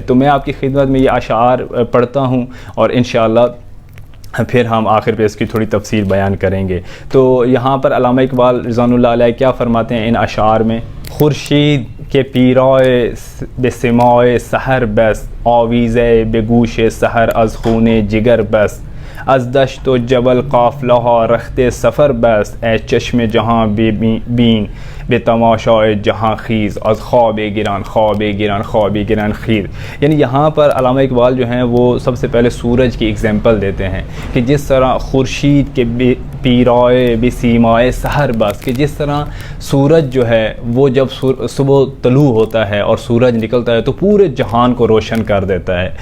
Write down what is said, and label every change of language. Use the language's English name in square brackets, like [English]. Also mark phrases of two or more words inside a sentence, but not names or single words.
[Urdu] تو میں آپ کی خدمت میں یہ اشعار پڑھتا ہوں اور انشاءاللہ پھر ہم آخر پہ اس کی تھوڑی تفصیل بیان کریں گے۔ تو یہاں پر علامہ اقبال [Arabic] رضوان اللہ علیہ [Urdu] کیا فرماتے ہیں ان اشعار میں؟ [Persian] خورشید کے پیرائے بے سمائے سحر بس، آویزے بے گوش سحر از خون جگر بس، از دشت و جبل قافلہ رخت سفر بس، اے چشم جہاں بین بے تماشائے جہاں خیز، از خواب گران خواب گران خواب گران خیز۔ [Urdu] یعنی یہاں پر علامہ اقبال جو ہیں وہ سب سے پہلے سورج کی اگزامپل دیتے ہیں کہ جس طرح [Persian] خورشید کے پیرائے بے سیمائے سحر بس، [Urdu] کہ جس طرح سورج جو ہے وہ جب صبح طلوع ہوتا ہے اور سورج نکلتا ہے تو پورے جہان کو روشن کر دیتا ہے۔